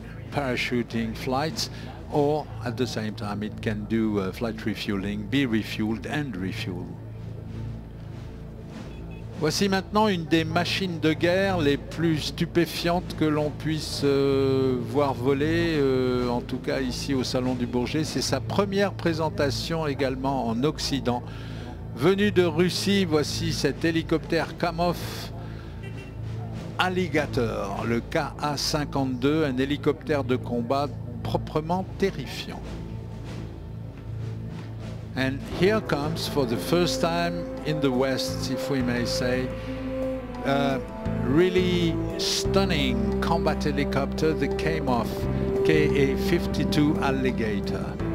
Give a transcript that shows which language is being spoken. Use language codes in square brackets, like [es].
[en] parachuting flights, or at the same time it can do flight refueling, be refueled and refueled. [fr] Voici maintenant une des machines de guerre les plus stupéfiantes que l'on puisse voir voler, en tout cas ici au Salon du Bourget. C'est sa première présentation également en Occident. Venu de Russie, voici cet hélicoptère Kamov Alligator, le Ka-52, un hélicoptère de combat proprement terrifiant. [en] And here comes, for the first time in the West, if we may say, really stunning combat helicopter, the Kamov Ka-52 Alligator.